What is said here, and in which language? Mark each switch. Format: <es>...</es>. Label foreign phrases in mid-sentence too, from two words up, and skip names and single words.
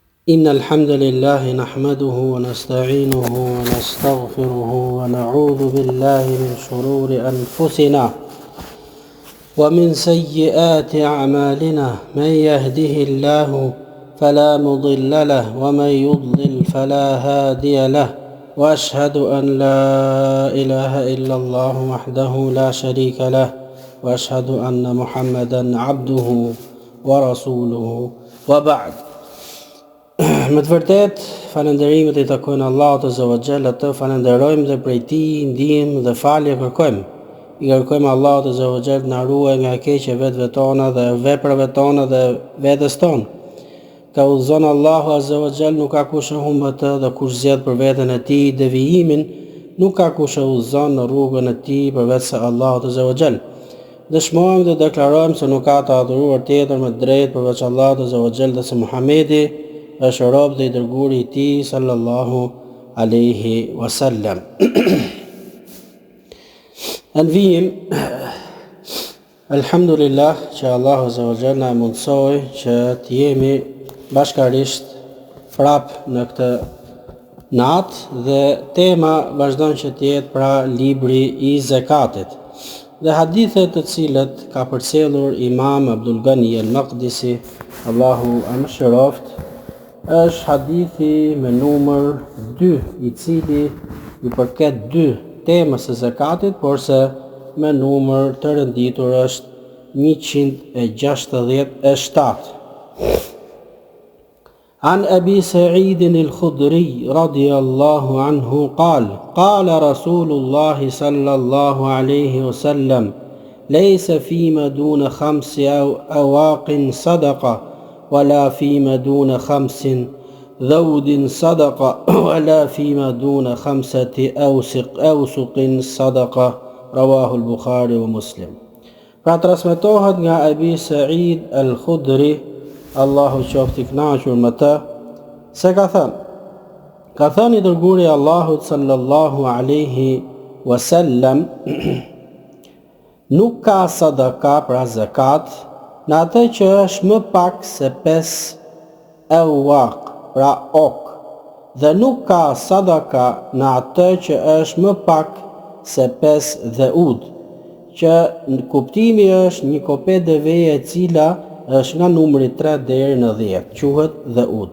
<ar>إن الحمد لله نحمده ونستعينه ونستغفره ونعوذ بالله من شرور أنفسنا ومن سيئات أعمالنا من يهده الله فلا مضل له ومن يضلل فلا هادي له وأشهد أن لا إله إلا الله وحده لا شريك له وأشهد أن محمدا عبده ورسوله وبعد.</ar> <sq>Me të vërtet, falënderimet I takojnë Allahut</sq> <ar>عز وجل,</ar> <sq>të falenderojmë dhe prej Tij ndihmë dhe falje kërkojmë. I kërkojmë Allahut</sq> <ar>عز وجل</ar> <sq>na ruaj nga keqja vetëve tona dhe veprave tona dhe vetes tonë. Ka udhëzon Allahu</sq> <ar>عز وجل,</ar> <sq>nuk ka kush e humb atë, dhe kush zgjedh për veten e tij devijimin, nuk ka kush e udhëzon në rrugën e tij përveç se Allahut</sq> <ar>عز وجل.</ar> <sq>Dëshmojmë dhe deklarojmë se nuk ka të adhuruar tjetër me drejtë përveç Allahut</sq> <ar>عز وجل</ar> <sq>dhe se Muhamedi është rob dhe I dërguari I Tij</sq> <ar>صلى الله عليه وسلم.</ar> <sq>Anvim, alhamdulillah që Allahu</sq> <ar>عز وجل</ar> <sq>na mundsoi që të jemi bashkarisht prap në këtë natë dhe tema vazhdon që të jetë pra libri I zakatit. Dhe hadithet të cilët ka përcjellur Imam Abdul Ghani al-Maqdisi, Allahu e mëshiroft, është hadithi me numër 2, I cili I përket 2 temës së zakatit, por se me numër të rënditur është 167.</sq> <ar>عن أبي سعيد الخدري رضي الله عنه قال قال رسول الله صلى الله عليه وسلم ليس فيما دون 5 أواق صدقة ولا فيما دون 5 ذود صدقة ولا فيما دون 5 أوسق صدقة رواه البخاري ومسلم.</ar> <sq>Pra transmetohet nga Abi Sa'id al-Khudri, Allahu qoftë I kënaqur me të, se ka thënë I dërguari I Allahut</sq> <ar>صلى الله عليه وسلم,</ar> <sq>nuk ka sadaka pra zakat në atë që është më pak se 5 awaq pra ok, dhe nuk ka sadaka në atë që është më pak se 5 dheud, që në kuptimi është një kopet deveje e cila është nga numri 3 deri në 10, quhet dheud.</sq>